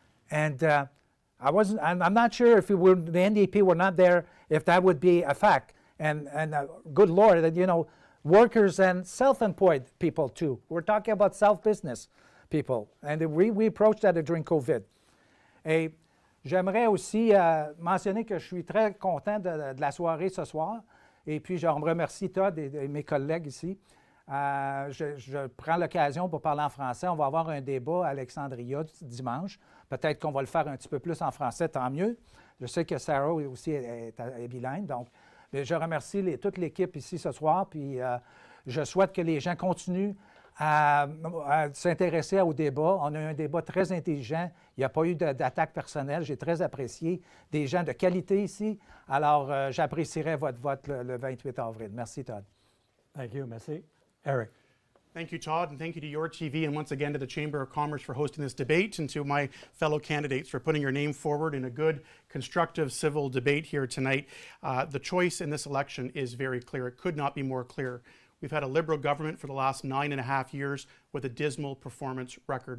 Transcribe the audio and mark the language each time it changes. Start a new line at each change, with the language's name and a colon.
English: And I'm not sure if the NDP were not there, if that would be a fact. And good Lord, that workers and self-employed people too. We're talking about self-business people, and we approached that during COVID.
French: Et j'aimerais aussi mentionner que je suis très content de la soirée ce soir. Et puis, je remercie Todd et mes collègues ici. Je prends l'occasion pour parler en français. On va avoir un débat à Alexandria dimanche. Peut-être qu'on va le faire un petit peu plus en français, tant mieux. Je sais que Sarah aussi est bilingue. Donc, je remercie toute l'équipe ici ce soir. Puis, je souhaite que les gens continuent à s'intéresser au débat. On a eu un débat très intelligent. Il n'y a pas eu d'attaque personnelle. J'ai très apprécié des gens de qualité ici. Alors, j'apprécierai votre vote le 28 avril. Merci, Todd.
English: Thank you,
French: merci.
English: Eric. Thank you, Todd, and thank you to YourTV and once again to the Chamber of Commerce for hosting this debate, and to my fellow candidates for putting your name forward in a good, constructive, civil debate here tonight. The choice in this election is very clear. It could not be more clear. We've had a Liberal government for the last 9.5 years with a dismal performance record.